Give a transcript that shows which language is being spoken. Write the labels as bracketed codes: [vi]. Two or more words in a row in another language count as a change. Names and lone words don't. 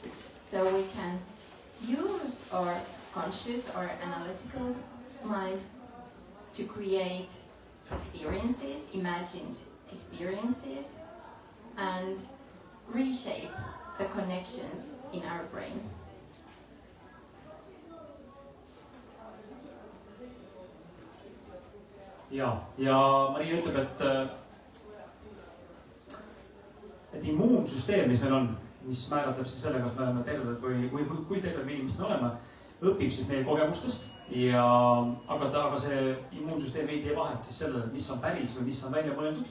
[en] So we can use our conscious or analytical mind to create experiences, imagined experiences, and reshape the connections in our brain. [et] ja Maria ütleb, et immuunsüsteem, mis meil on, mis määratleb siis selle, kas me oleme terved või kui terved me inimesed oleme, õpib siis meie kogemustest aga see immuunsüsteem ei tee vahet siis sellele, mis on päris või mis on välja mõeldud.